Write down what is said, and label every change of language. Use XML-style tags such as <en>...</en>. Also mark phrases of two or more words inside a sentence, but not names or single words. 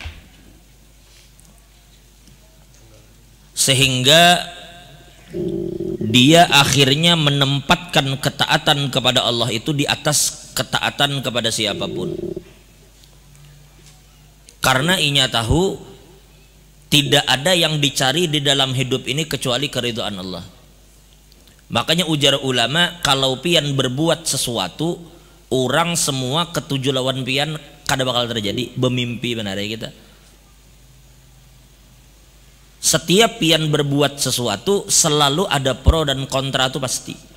<id>Sehingga dia akhirnya menempatkan ketaatan kepada Allah itu di atas ketaatan kepada siapapun. Karena inya tahu tidak ada yang dicari di dalam hidup ini kecuali keridhaan Allah.</id> <bjn>Makanya ujar ulama, kalau pian berbuat sesuatu, orang semua ketujuh lawan pian kada bakal terjadi.</bjn> <id>Bermimpi benar ya kita. Setiap pian berbuat sesuatu selalu ada pro dan kontra, itu pasti.</id>